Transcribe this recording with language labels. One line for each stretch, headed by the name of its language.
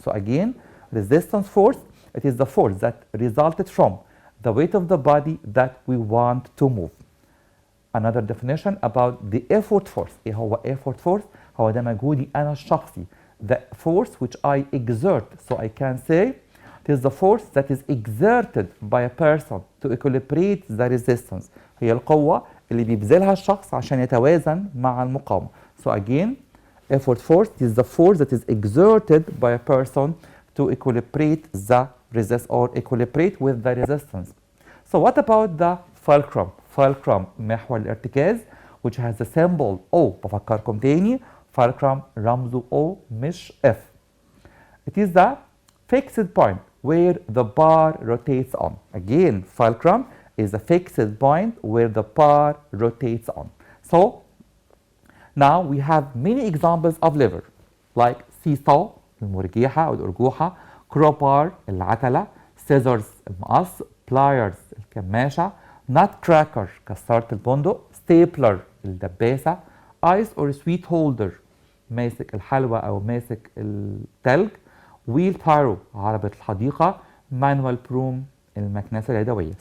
English: So again resistance force it is the force that resulted from the weight of the body that we want to move. Another definition about the effort force.
Arabic: ايه هو effort force؟ هو ده مجهودي انا الشخصي.
English: The force which I exert. So I can say it is the force that is exerted by a person to equilibrate the resistance.
Arabic: هي القوة اللي بيبذلها الشخص عشان يتوازن مع المقاومة.
English: So again, effort force is the force that is exerted by a person to equilibrate the resist or equilibrate with the resistance. So what about the fulcrum? Fulcrum
Arabic: محور الارتكاز
English: which has the symbol O.
Arabic: بفكركم تاني fulcrum رمزه O مش F.
English: It is the fixed point where the bar rotates on. Again, fulcrum is a fixed point where the bar rotates on. So now we have many examples of lever like seesaw
Arabic: المرجيحة أو الأرجوحة,
English: crowbar العتلة, scissors المقص, pliers الكماشة, nutcracker كسارة البندق, stapler الدباسة, ice or sweet holder
Arabic: ماسك الحلوى أو ماسك التلج,
English: wheelbarrow عربة الحديقة, manual broom
Arabic: المكنسة اليدوية.